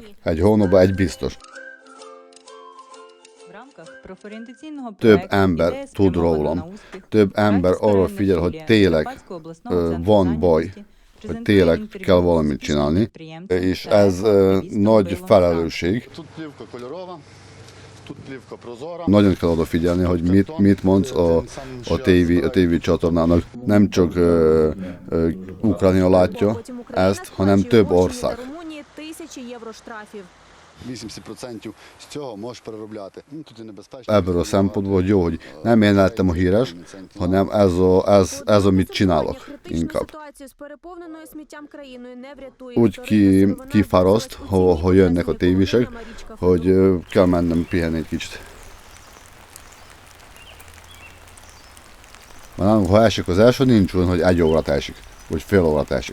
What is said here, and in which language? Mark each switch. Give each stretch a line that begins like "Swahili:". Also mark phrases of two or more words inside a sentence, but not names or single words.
Hungarian: Egy hónapban egy biztos. Több ember tud rólam, több ember arra figyel, hogy tényleg van baj, hogy tényleg kell valamit csinálni, és ez nagy felelősség. Nagyon kell odafigyelni, hogy mit mondsz a tévé csatornának. Nem csak Ukrajna látja ezt, hanem több ország.
Ukrainian: 80% з цього можеш переробляти. Тут і небезпечно.
Hungarian: Ebből a szempontból jó, hogy nem én lettem a híres, hanem ez amit csinálok inkább. Úgy kifáraszt, ha jönnek a tévések, hogy kell mennem pihenni egy kicsit. Ha esik az első, nincs olyan, hogy 1 órát esik, vagy fél órát esik.